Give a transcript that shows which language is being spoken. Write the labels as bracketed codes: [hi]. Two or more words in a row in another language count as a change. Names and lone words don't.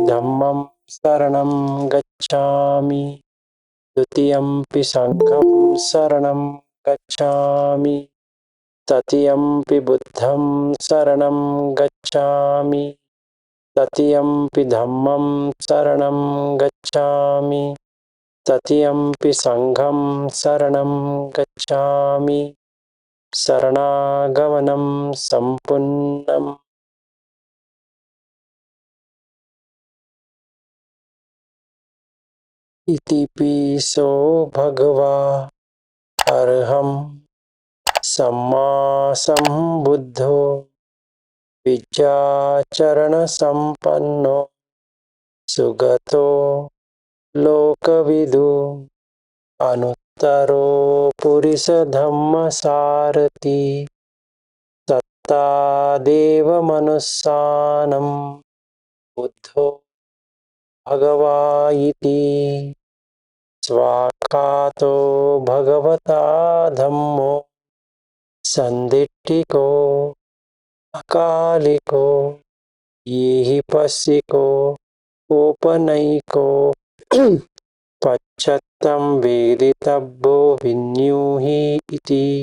[pi] धम्मं शरणं गच्छामि, द्वितीयंपि संघं शरणं गच्छामि, तृतीयंपि बुद्धं शरणं गच्छामि, तृतीयंपि धम्मं शरणं गच्छामि, तृतीयंपि संघं शरणं गच्छामि। शरणागमनं सम्पूर्णम्। इति पीसो भगवा अर्हं सम्मा सम्बुद्धो विद्याचरणसम्पन्नो सुगतो लोकविदु अनुत्तरो पुरुषधम्मसारथि सत्तादेवमनुस्सानं बुद्धो भगवा इति स्वाख्यातो भगवता धम्मो सन्दिट्ठिको अकालिको ये हि पश्यिको औपनयिको पश्चात्तं वेदितव्यो विन्यूहि इति